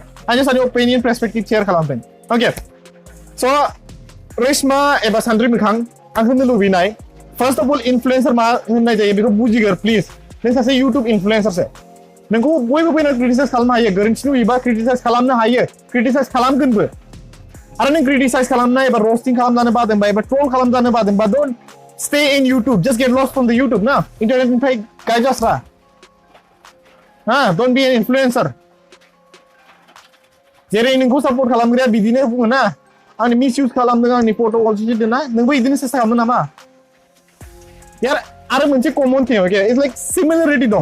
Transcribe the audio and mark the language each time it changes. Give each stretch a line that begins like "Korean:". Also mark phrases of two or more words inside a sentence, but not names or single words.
Bodo: आं जास्ट आंनि
English: opinion perspective share
Bodo: खालामदों। अके स' रेशमा एबा सानद्रि मोखां आं होननो लुबैनाय
English: first of all influencer
Bodo: मा होननाय जायो बेखौ बुजिगोर प्लिज। नों सासे इउटुब इनफ्लुएन्सारसो। नोंखौ बयबो फैना क्रिटिसाइज खालामनो हायो, गोरोन्थि नुयोबा क्रिटिसाइज खालामनो हायो, क्रिटिसाइज खालामगोनबो। आरो नों क्रिटिसाइज खालामनाय एबा रस्टिं खालामजानो बादोंबा एबा ट्रल खालामजानो बादोंबा
English: don't stay in YouTube, just get lost from the YouTube
Bodo: ना। इन्टारनेटनिफ्राय गायजास्रा।
English: don't be an influencer.
Bodo: जेरै नोंखौ सापर्ट खालामग्राया बिदिनो बुङो ना आंनि मिसइउज खालामदों आंनि फट'खौ दिदों ना नोंबो बिदिनो सेस्था खालामो नामा? यार आरो मोनसे
English: common thing okay it's like similarity
Bodo: दं।